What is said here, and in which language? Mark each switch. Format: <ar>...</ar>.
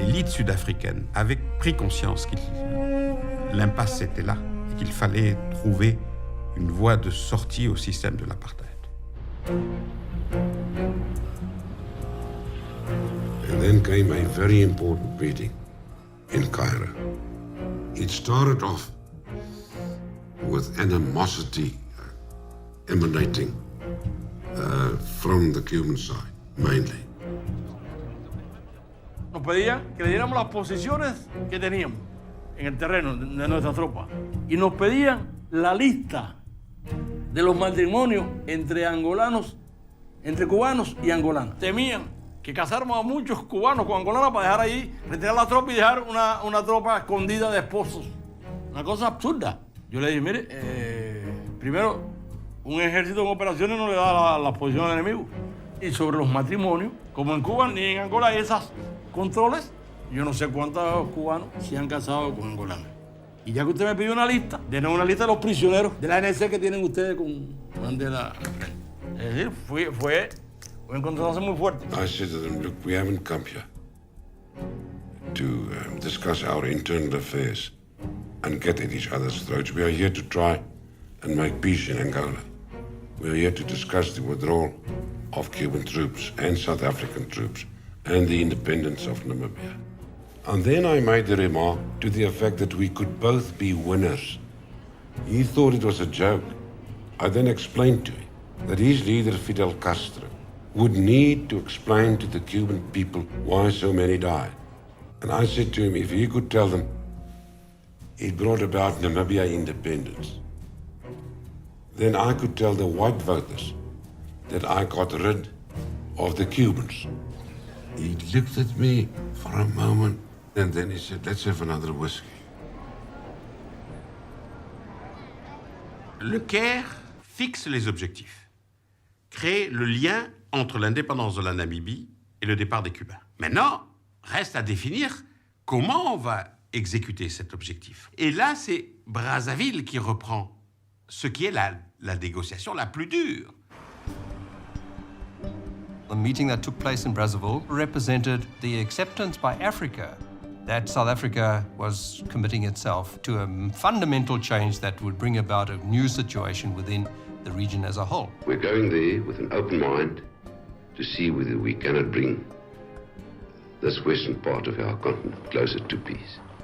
<fr>Sud-africaine avait pris conscience que l'impasse était là et qu'il fallait trouver une voie de sortie au système de l'apartheid.</fr> <en>And then came a very important meeting in Cairo. It started off with animosity emanating from the Cuban side, mainly.</en> <es>Nos pedían que le diéramos las posiciones que teníamos en el terreno de nuestra tropa. Y nos pedían la lista de los matrimonios entre angolanos, entre cubanos y angolanos. Temían que casáramos a muchos cubanos con angolanos para dejar ahí, retirar la tropa y dejar una tropa escondida de esposos. Una cosa absurda. Yo le dije, mire, primero, un ejército en operaciones no le da las posiciones al enemigo. Y sobre los matrimonios, como en Cuba ni en Angola hay esos controles, yo no sé cuántos cubanos se han casado con angolanos. Y ya que usted me pidió una lista, denos una lista de los prisioneros de la ANC que tienen ustedes con Mandela. Es decir, fue un encontronazo muy fuerte.</es> <en>I said to them, look, we haven't come here to discuss our internal affairs and get at each other's throats. We are here to try and make peace in Angola. We are here to discuss the withdrawal of Cuban troops and South African troops and the independence of Namibia. And then I made the remark to the effect that we could both be winners. He thought it was a joke. I then explained to him that his leader, Fidel Castro, would need to explain to the Cuban people why so many died. And I said to him, if he could tell them it brought about Namibia independence, then I could tell the white voters that I got rid of the Cubans. He looked at me for a moment, and then he said, let's have another whiskey.</en> <fr>Le Caire fixe les objectifs. Créer le lien entre l'indépendance de la Namibie et le départ des Cubains. Maintenant, reste à définir comment on va exécuter cet objectif. Et là, c'est Brazzaville qui reprend ce qui est la négociation la plus dure.</fr> <en>The meeting that took place in Brazzaville represented the acceptance by Africa that South Africa was committing itself to a fundamental change that would bring about a new situation within the region as a whole. We're going there with an open mind to see whether we cannot bring this western part of our continent closer to peace.</en>